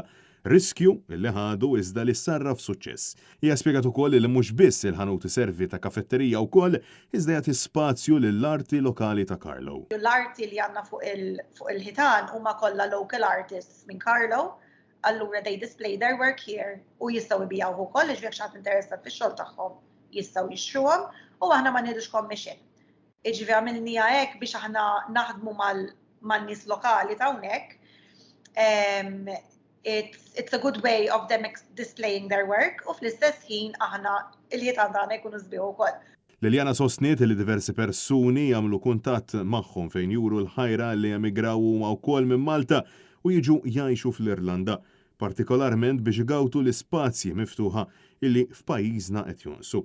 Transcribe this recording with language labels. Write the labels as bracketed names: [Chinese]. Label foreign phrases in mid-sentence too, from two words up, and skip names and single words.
[Maltese] Riskju li ħadu iżda li sarraf suċċess. Hija spjegat ukoll li mhux biss il-ħanut iservi ta' kafetterija wkoll iżda jagħti spazju lill-arti lokali ta' Carlow. L-arti li għandna fuq il-ħitan huma kollha [English] local artists [Maltese] minn Carlow, allura [English] they display their work here [Maltese] u jistgħu jbigħu ukoll iġbiek x'ħadd interessat fix-xogħol tagħhom jistgħu jixtruhom u aħna ma nieħdux commission. Iġifieri għamilniha hekk biex aħna naħdmu man-nies lokali ta' hawnhekk. [English] It's a good way of them displaying their work [Maltese] u fl-istess ħin aħna il-ħitan tagħna jkunu sbieħ ukoll. Liljana sostniet li diversi persuni jagħmlu kuntatt magħhom fejn juru l-ħajra li emigraw huma wkoll minn Malta u jiġu jgħixu fl-Irlanda, partikolarment biex igawtu l-ispazji miftuħa illi f'pajjiżna qed jonsu.